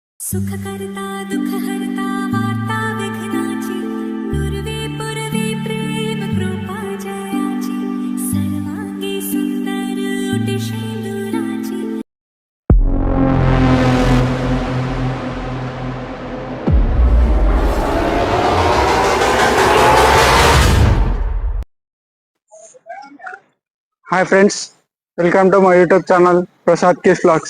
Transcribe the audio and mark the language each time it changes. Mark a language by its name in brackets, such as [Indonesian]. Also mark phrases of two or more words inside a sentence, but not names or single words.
[Marathi] सुखकर्ता दुःखहर्ता वार्ता विघ्नाची नुरवे पुरवे प्रेम कृपा जयाची सर्वांगी सुंदर ओटी शेंदुराची। [English] Hi friends, welcome to my YouTube channel Prasad K's vlogs.